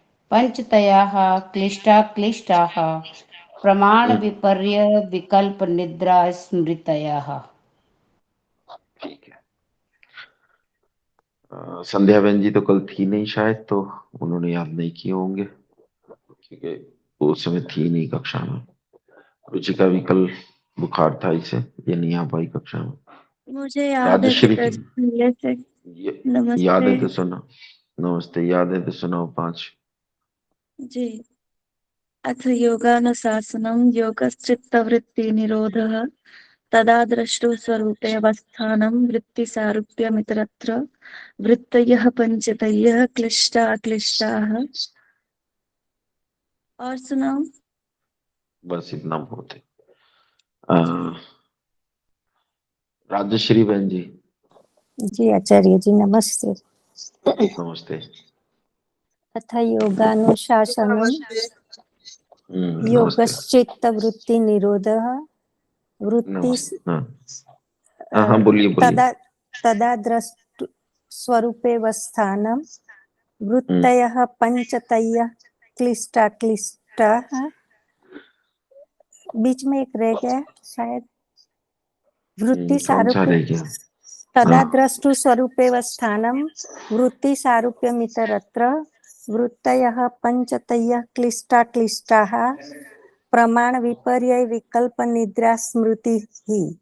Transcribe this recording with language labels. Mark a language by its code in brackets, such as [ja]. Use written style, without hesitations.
[sa] पंचतयाः क्लिष्टाः प्रमाण विपर्य विकल्प निद्रा स्मृतयः। [hi] ठीक है। संध्या बहन जी तो कल थी नहीं शायद, तो उन्होंने याद नहीं किए होंगे क्योंकि वो उस समय थी नहीं कक्षा में। रुचिका भी कल बुखार था, इसे ये नहीं आ पाई कक्षा में। मुझे याद है राजश्री की पहले से। नमस्ते याद है तो सुना। नमस्ते, याद है तो सुनाओ पांच। जी। [sa] अथ योगानुशासनं योगश्चित्तवृत्ति निरोधः तदा द्रष्टु स्वरूपे अवस्थानं वृत्तिसारूप्यमितरत्र वृत्तयः पंचतयः क्लिष्टाः। [hi] और सुनाओ। बस इतना बहुत है। राजश्री बहन जी? जी आचार्य जी नमस्ते। नमस्ते। [sa] अथ योगानुशासनं योगश्चित्त वृत्ति निरोधः वृत्ति [hi] हाँ बोलिए बोलिए। [sa] तदा दृष्टु स्वरूपे वस्थानं वृत्तयः पञ्चतयः क्लिष्टाः। [hi] बीच में एक रह गया शायद, [sa] वृत्ति [hi] कौन सा [sa] सारूप्य [hi] रह गया? [sa] तदा [hi] हाँ। [sa] द्रष्टु स्वरूपेव स्थानं वृत्ति सारूप्यमितरत्र वृत्तयः पञ्चतयः क्लिष्टाः प्रमाण विपर्यय विकल्प निद्रा स्मृति ही।